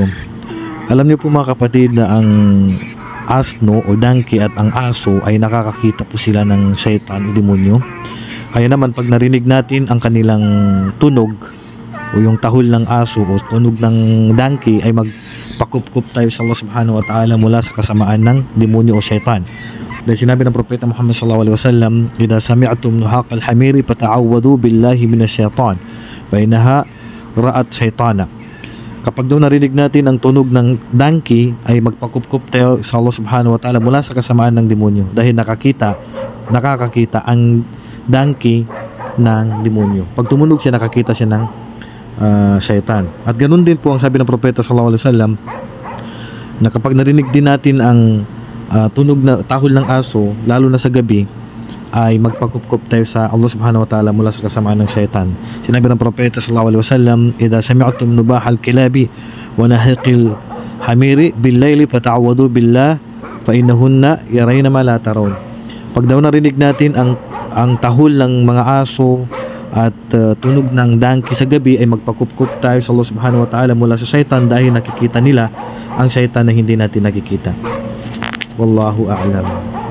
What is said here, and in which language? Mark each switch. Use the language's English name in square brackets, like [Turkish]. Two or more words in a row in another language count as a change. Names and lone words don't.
[Filipino] Alam niyo po mga kapatid na ang asno o donkey at ang aso ay nakakakita po sila ng shaitan o demonyo. Kaya naman pag narinig natin ang kanilang tunog o yung tahol ng aso o tunog ng donkey ay magpakup-kup tayo sa Allah [Arabic] سبحانه وتعالى [Filipino] mula sa kasamaan ng demonyo o shaitan. Dahil sinabi ng Propeta Muhammad [Arabic] صلى الله عليه وسلم, "إذا سمعتم نهيق الحمير فتعوذوا بالله من الشيطان فإنها رأت شيطانا." [Filipino] Kapag daw narinig natin ang tunog ng donkey ay magpakup-kup tayo sa Allah [Arabic] سبحانه وتعالى [Filipino] mula sa kasamaan ng demonyo dahil nakakakita ang donkey ng demonyo. Pag tumunog siya, nakakita siya ng shaytan. At ganun din po ang sabi ng Propeta [Arabic] صلى الله عليه وسلم [Filipino] na kapag narinig din natin ang tunog na tahol ng aso, lalo na sa gabi, ay magpakup-kup tayo sa Allah [Arabic] سبحانه وتعالى [Filipino] mula sa kasamaan ng shaitan. Sinabi ng Propeta [Arabic] صلى الله عليه وسلم, "إذا سمعتم نباح الكلاب ونهيق الحمير بالليل فتعوذوا بالله فإنهن يرين ما لا ترون." [Filipino] Pag daw narinig natin ang tahol ng mga aso at tunog ng donkey sa gabi ay magpakup-kup tayo sa Allah [Arabic] سبحانه وتعالى [Filipino] mula sa shaitan dahil nakikita nila ang shaitan na hindi natin nakikita. [Arabic] والله أعلم.